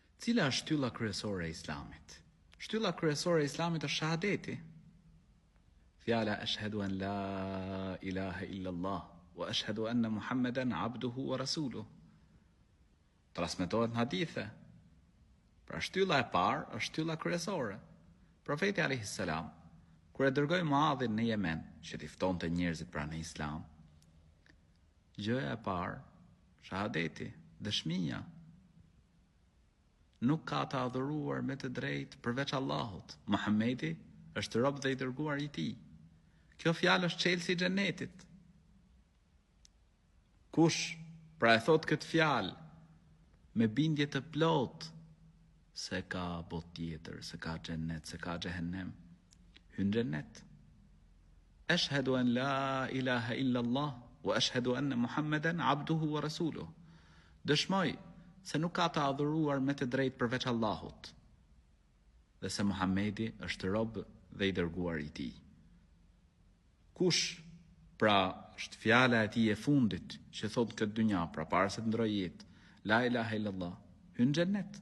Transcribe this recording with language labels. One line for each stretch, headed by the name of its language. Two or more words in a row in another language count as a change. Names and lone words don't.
Albanian: Cila është shtylla kryesore e Islamit? Shtylla kryesore e Islamit është shahadeti.
Arabic: Fjala أشهد أن لا إله إلا الله وأشهد أن محمدا عبده ورسوله.
Albanian: Transmetohet në hadithe. Pra shtylla e parë është shtylla kryesore. Profeti
Arabic: عليه السلام
Albanian: kur e dërgoi Muadhin në Yemen, që t'i ftonte njerëzit pranë Islam, gjëja e parë, shahadeti, dëshmia. Nuk ka të adhuruar me të drejtë përveç Allahut. Muhamedi është rob dhe i dërguar i tij. Kjo fjalë është çelësi i xhenetit. Kush pra e thot këtë fjalë me bindje të plot se ka botë tjetër, se ka xhenet, se ka xhehenem, hyn xhenet.
Arabic: أشهد أن لا إله إلا الله وأشهد أن محمدا عبده ورسوله.
Albanian: Dëshmoj se nuk ka të adhuruar me të drejtë përveç Allahut, dhe se Muhamedi është rob dhe i dërguar i tij. Kush pra është fjala e tij e fundit që thot këtë dynja, pra para se të ndrojë jetë,
Arabic: لا إله إلا الله,
Albanian: hyn xhenet.